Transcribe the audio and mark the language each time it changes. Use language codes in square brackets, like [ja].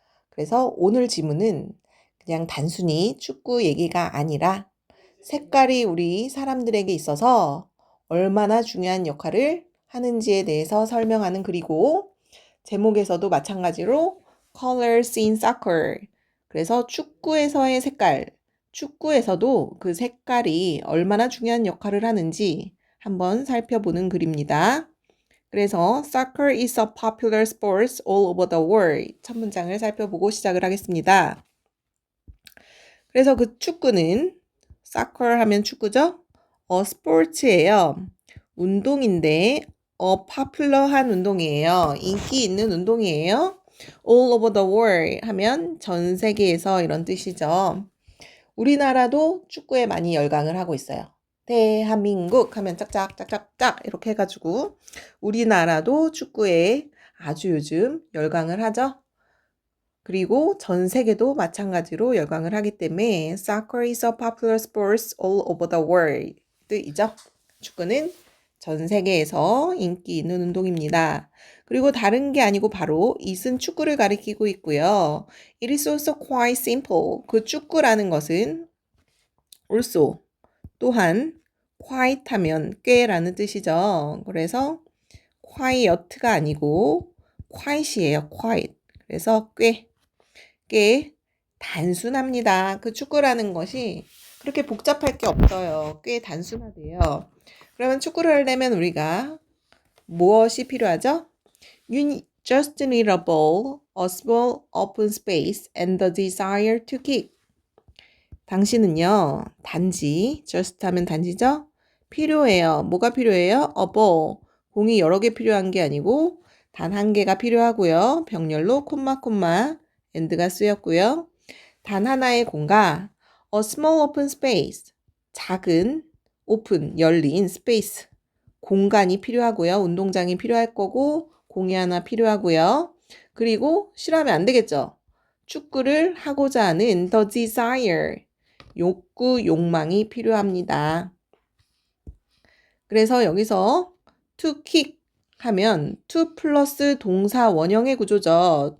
[ko] 그래서 오늘 지문은 그냥 단순히 축구 얘기가 아니라 색깔이 우리 사람들에게 있어서 얼마나 중요한 역할을 하는지에 대해서 설명하는 글이고, 제목에서도 마찬가지로 [en] Colors in Soccer. [ko] 그래서 축구에서의 색깔, 축구에서도 그 색깔이 얼마나 중요한 역할을 하는지 한번 살펴보는 글입니다. 그래서 [en] Soccer is a popular sport all over the world. [ko] 첫 문장을 살펴보고 시작을 하겠습니다. 그래서 그 축구는 Soccer 하면 축구죠? 스포츠예요. 운동인데 popular한 운동이에요. 인기 있는 운동이에요. [en] all over the world [ko] 하면 전 세계에서 이런 뜻이죠. 우리나라도 축구에 많이 열광을 하고 있어요. 대한민국 하면 짝짝짝짝짝 이렇게 해가지고 우리나라도 축구에 아주 요즘 열광을 하죠. 그리고 전 세계도 마찬가지로 열광을 하기 때문에 [en] Soccer is a popular sport all over the world [ko] 이죠. 축구는 전 세계에서 인기 있는 운동입니다. 그리고 다른 게 아니고 바로 it은 축구를 가리키고 있고요. [en] It is also quite simple. [ko] 그 축구라는 것은 also 또한 quite 하면 꽤라는 뜻이죠. 그래서 quiet가 아니고 quiet이에요. quiet. 그래서 꽤 단순합니다. 그 축구라는 것이 그렇게 복잡할 게 없어요. 꽤 단순하대요. 그러면 축구를 하려면 우리가 무엇이 필요하죠? [en] You just need a ball, a small open space, and the desire to kick. [ko] 당신은요, 단지, just 하면 단지죠? 필요해요. 뭐가 필요해요? [en] A ball. [ko] 공이 여러 개 필요한 게 아니고 단 한 개가 필요하고요. 병렬로 콤마, and가 쓰였고요. 단 하나의 공과 [en] a small open space. [ko] 작은, open, 열린 space. 공간이 필요하고요. 운동장이 필요할 거고 공이 하나 필요하고요. 그리고 싫어하면 안 되겠죠. 축구를 하고자 하는 [en] the desire. [ko] 욕구, 욕망이 필요합니다. 그래서 여기서 [en] to kick [ko] 하면 to 플러스 동사 원형의 구조죠.